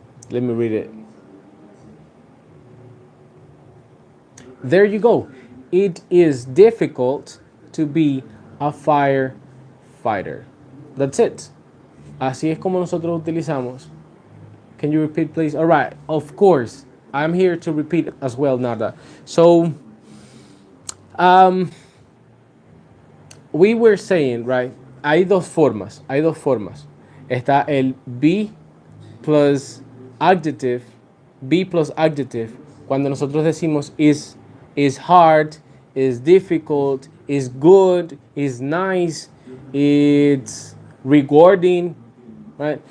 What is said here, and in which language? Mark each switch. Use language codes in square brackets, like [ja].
[en] Let me read it. There you go. It is difficult to be a firefighter. That's it. [es] Así es como nosotros utilizamos. [en] Can you repeat, please? All right. Of course. I'm here to repeat as well, Nada. So, we were saying, right? [es] Hay dos formas. Está el [en] be plus adjective, be plus adjective, [es] cuando nosotros decimos [en] is hard, is difficult, is good, is nice, it's rewarding, right?